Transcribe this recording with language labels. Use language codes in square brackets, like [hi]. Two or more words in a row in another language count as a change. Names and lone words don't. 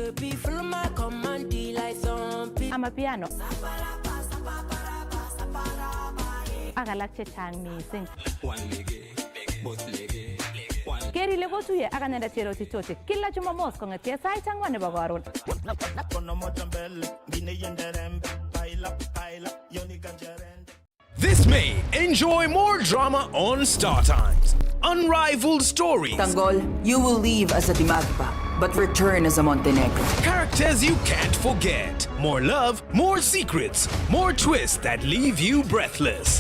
[kln] Amapiano. Ak alak chechang missing. Keri ile kotuye ak anendet Cheroti Toti kila Jumamos kong'etie sait 4 nebo karon. [en] This May, enjoy more drama on Star Times. Unrivaled stories. Tanggol, you will leave as a Dimagba, but return as a Montenegro. Characters you can't forget. More love, more secrets, more twists that leave you breathless.